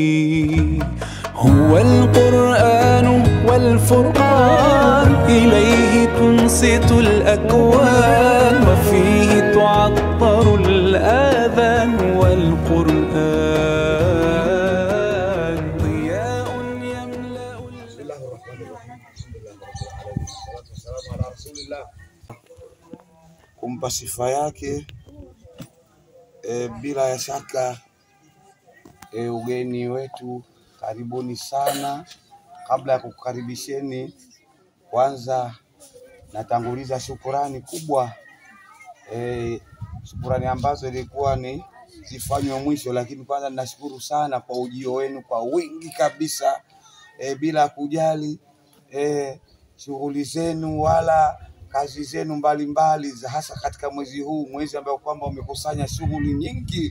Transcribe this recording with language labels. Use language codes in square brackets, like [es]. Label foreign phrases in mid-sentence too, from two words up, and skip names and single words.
[ar] هو القرآن والفرقان، إليه تنصت الأكوان، وفيه تعطر الآذان، والقرآن ضياء يملأ. بسم الله الرحمن الرحيم. الحمد لله رب العالمين، والصلاة والسلام على رسول الله. [sw] Kumpa sifa yake bila ya shaka ugeni wetu, karibuni sana. Kabla ya kukaribisheni, kwanza natanguliza shukurani kubwa, shukurani ambazo ilikuwa ni zifanywe mwisho, lakini kwanza ninashukuru sana kwa ujio wenu kwa wingi kabisa, bila kujali shughuli zenu wala kazi zenu mbalimbali, hasa katika mwezi huu, mwezi ambao kwamba umekusanya shughuli nyingi.